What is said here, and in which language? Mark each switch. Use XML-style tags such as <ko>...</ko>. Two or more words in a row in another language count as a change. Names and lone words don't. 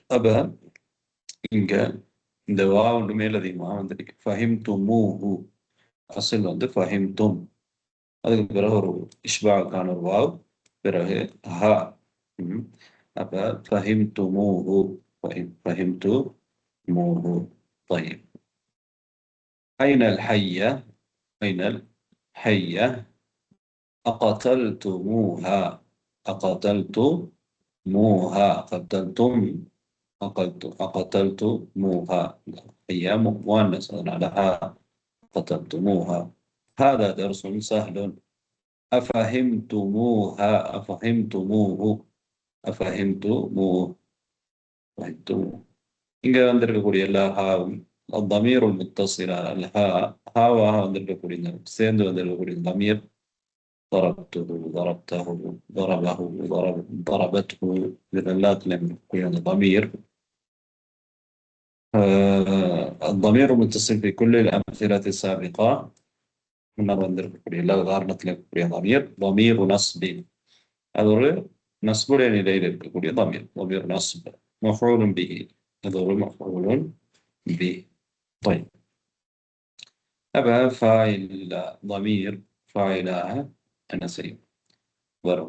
<ta>அப்ப இங்க இந்த வாவ் மேலதிகமாக வந்திருக்கு.</ta> <ar>فهم تموه أصل வந்து فهم تم.</ar> <ta>அதுக்கு பிறகு ஒரு இஷ்பாக்கான ஒரு வாவ், பிறகு ஹா.</ta> <ar>அப்ப فهمتموه، فهمتموه. طيب. أين الحية؟ أين الحية؟ أقتلتموها، أقتلتموها، قتلتم، أقتلتموها. هي مؤنث لها، قتلتموها. هذا درس سهل. أفهمتموها، أفهمتموه، أفهمتموه، فهمتموه.</ar> <ta>இங்க வந்திருக்கக்கூடிய எல்லா ஹாவும்</ta> <ar>ضمير متصل ها,</ar> <ta>ஹாவாக வந்திருக்கக்கூடிய சேர்ந்து வந்திருக்கக்கூடிய தமீர்</ta> <ar>ضربته ضربته ضربه ضربته</ar> <ta>இது எல்லாத்துலயும் இருக்கக்கூடிய அந்த ضمير.</ta> <ar>الضمير المتصل في كل الأمثلة السابقة</ar> <ta>முன்னர் வந்திருக்கக்கூடிய எல்லா உதாரணத்திலும் இருக்கக்கூடிய</ta> <ar>ضمير نصب.</ar> <ta>அது ஒரு நஸ்புடைய நிலையில் இருக்கக்கூடிய தமீர்,</ta> <ar>ضمير نصب. مفعول به,</ar> <ta>அது ஒரு</ta> <ar>مفعول به. طيب.</ar> <ta>அப்ப</ta> <ar>فاعل ضمير</ar> <ta>ஃபாயிலாக என்ன செய்யும் வரும்.</ta>